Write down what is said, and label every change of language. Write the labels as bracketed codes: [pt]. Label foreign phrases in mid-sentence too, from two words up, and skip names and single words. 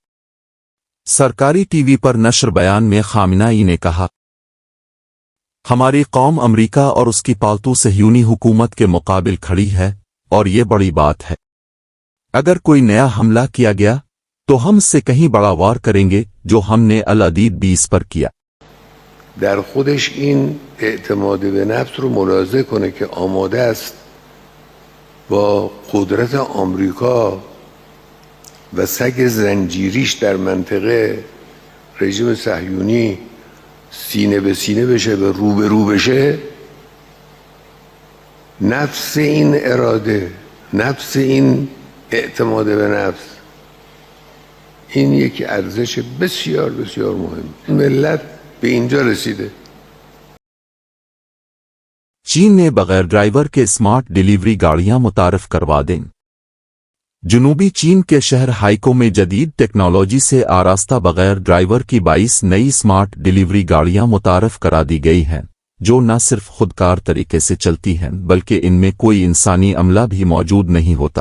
[ur] سرکاری ٹی وی پر نشر بیان میں خامنہ ای نے کہا، ہماری قوم امریکہ اور اس کی پالتو صیہونی حکومت کے مقابل کھڑی ہے اور یہ بڑی بات ہے. اگر کوئی نیا حملہ کیا گیا تو ہم اس سے کہیں بڑا وار کریں گے جو ہم نے العدید 20 پر کیا. [fa] در خودش این اعتماد به نفس رو ملاحظه کنه که آماده است با قدرت آمریکا و سگ زنجیریش در منطقه رژیم صهیونی سینه به سینه بشه و رو به رو بشه. نفس این اراده، نفس این اعتماد به نفس، این یک ارزش بسیار بسیار مهم. ملت به اینجا رسیده. [ur] چین نے بغیر ڈرائیور کے سمارٹ ڈیلیوری گاڑیاں متعارف کروا دیں. جنوبی چین کے شہر ہائیکو میں جدید ٹیکنالوجی سے آراستہ بغیر ڈرائیور کی 22 نئی سمارٹ ڈیلیوری گاڑیاں متعارف کرا دی گئی ہیں، جو نہ صرف خودکار طریقے سے چلتی ہیں بلکہ ان میں کوئی انسانی عملہ بھی موجود نہیں ہوتا.